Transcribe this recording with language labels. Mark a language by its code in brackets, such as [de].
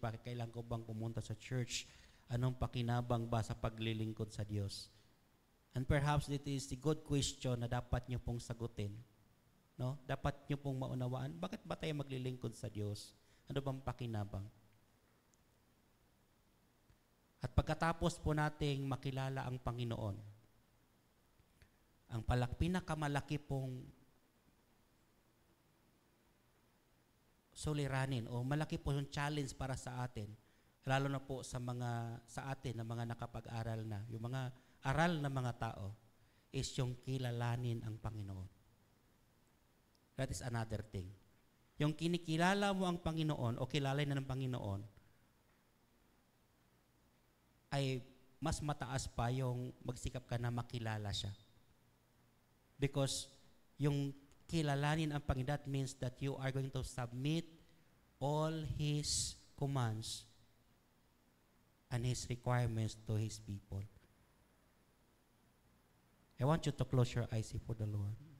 [tl] Bakit kailangan ko bang pumunta sa church? Anong pakinabang ba sa paglilingkod sa Diyos? [en] And perhaps it is the good question [tl] na dapat nyo pong sagutin. No? Dapat nyo pong maunawaan, bakit ba tayo maglilingkod sa Diyos? Ano bang pakinabang? At pagkatapos po nating makilala ang Panginoon, ang pinakamalaki pong suliranin o malaki po yung challenge para sa atin, lalo na po sa atin na mga nakapag-aral na, yung mga aral na mga tao, is yung kilalanin ang Panginoon. [en] That is another thing. [tl] Yung kinikilala mo ang Panginoon o kilalay na ng Panginoon ay mas mataas pa yung magsikap ka na makilala siya. [en] Because [tl] yung kilalanin ang Panginoon, [en] that means that you are going to submit all His commands and His requirements to His people. I want you to close your eyes for the Lord.